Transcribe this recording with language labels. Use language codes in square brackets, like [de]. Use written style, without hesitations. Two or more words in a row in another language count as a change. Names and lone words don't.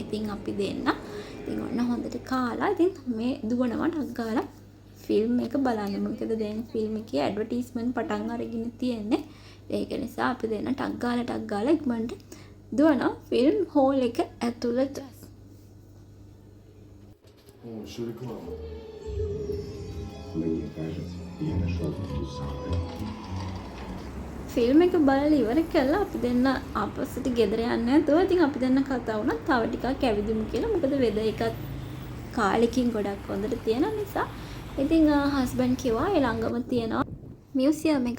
[si] ඉතින් අපි දෙන්න ඉතින් ඔන්න හොඳට කාලා ඉතින් මේ දුවනවා ටක් ගාලා ෆිල්ම් එක බලන්න. මොකද දැන් ෆිල්ම් එකේ ඇඩ්වර්ටයිස්මන්ට් පටන් අරගෙන තියෙන්නේ. ඒක නිසා අපි දෙන්න ටක් ගාලා ඉක්මනට දුවනවා [en] film hall [si] එක ඇතුළට. [ru] О, еще реклама. Мне кажется, я нашел ту самую. [si] ෆිල්ම් එක බලලා ඉවර කළා අපි දෙන්න ආපස්සට ගෙදර යන්න නැතුව ඉතින් අපි දෙන්න කතා වුණා තව ටිකක් ඇවිදිමු කියලා. මොකද වෙදර් එකත් කාලෙකින් ගොඩක් හොඳට තියෙන නිසා. ඉතින් හස්බන්ඩ් කිව්වා ඒ ළඟම තියෙනවා මියුසියම් එකක්.